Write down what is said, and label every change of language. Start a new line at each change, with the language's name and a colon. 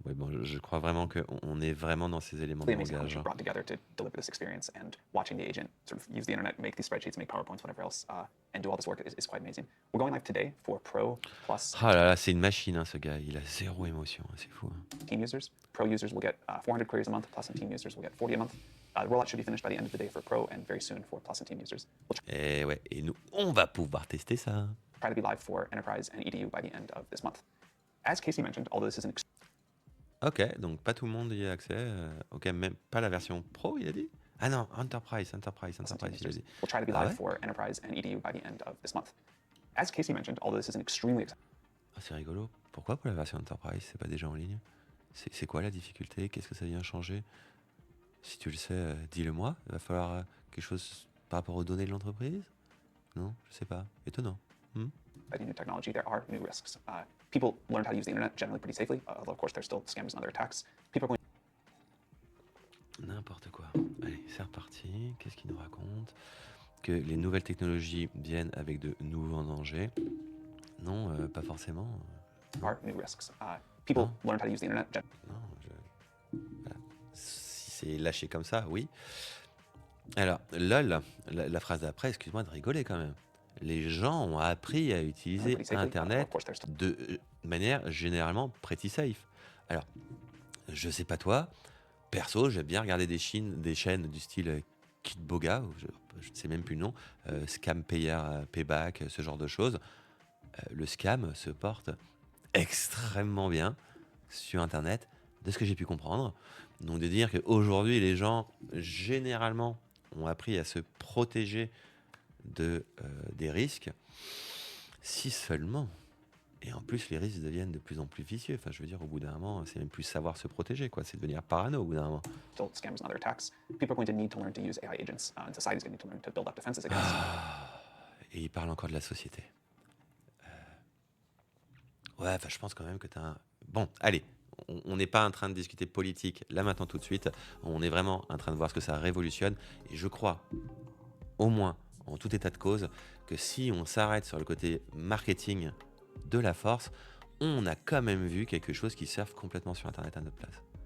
French: Ouais, bon, je crois vraiment qu'on est vraiment dans ces éléments de
English: Really amazing how much
French: langage.
English: you brought together to deliver this experience, and watching the agent sort of use the internet, make these spreadsheets, make PowerPoints, whatever else, and do all this work is quite amazing. We're going live today for Pro Plus
French: Ah là là, c'est une machine, hein, ce gars. Il a zéro émotion, hein, c'est fou. Hein.
English: team users. Pro users will get 400 queries a month, Plus and team users will get 40 a month. The rollout should be finished by the end of the day for Pro and very soon for Plus and team users. We'll
French: Et ouais, et nous, on va pouvoir tester ça.
English: try to be live for Enterprise and EDU by the end of this month. As Casey mentioned, although this is an
French: Ok, donc pas tout le monde y a accès. Ok, même pas la version Pro, il a dit? Ah non, Enterprise, il a dit.
English: We'll try to be
French: Ah
English: live
French: ouais?
English: for Enterprise and EDU by the end of this month. As Casey mentioned, although this is an extremely
French: Ah, c'est rigolo. Pourquoi pour la version Enterprise, c'est pas déjà en ligne? C'est quoi la difficulté? Qu'est-ce que ça vient changer? Si tu le sais, dis-le-moi. Il va falloir quelque chose par rapport aux données de l'entreprise? Non, je sais pas. Étonnant.
English: exciting new technology, there are new risks. People learned how to use the internet generally pretty safely, although of course there's still scammers and other attacks. People are going
French: N'importe quoi. Allez, c'est reparti. Qu'est-ce qu'il nous raconte? Que les nouvelles technologies viennent avec de nouveaux dangers. Non, pas forcément.
English: are new risks. People learned how to use the internet.
French: Non, voilà. Si c'est lâché comme ça, oui. Alors, lol, la phrase d'après, excuse-moi de rigoler quand même. Les gens ont appris à utiliser
English: pretty safely.
French: Internet
English: Of course, there's still
French: de manière généralement
English: pretty safe.
French: Alors, je sais pas toi, perso, j'aime bien regarder des chaînes du style Kid Boga, ou je ne sais même plus le nom, Scam Payer, Payback, ce genre de choses. Le scam se porte extrêmement bien sur Internet, de ce que j'ai pu comprendre. Donc de dire qu'aujourd'hui, les gens, généralement, ont appris à se protéger des risques, si seulement. Et en plus, les risques deviennent de plus en plus vicieux. Enfin, je veux dire, au bout d'un moment, c'est même plus savoir se protéger, quoi. C'est devenir parano au bout d'un moment.
English: scammers and other attacks. People are going to need to learn to use AI agents, and society's going to need to learn to build up defenses against.
French: Et il parle encore de la société. Ouais, enfin, je pense quand même que tu as un... Bon, allez, on n'est pas en train de discuter politique là maintenant tout de suite. On est vraiment en train de voir ce que ça révolutionne. Et je crois, au moins, en tout état de cause, que si on s'arrête sur le côté marketing de la force, on a quand même vu quelque chose qui surfe complètement sur Internet à notre place.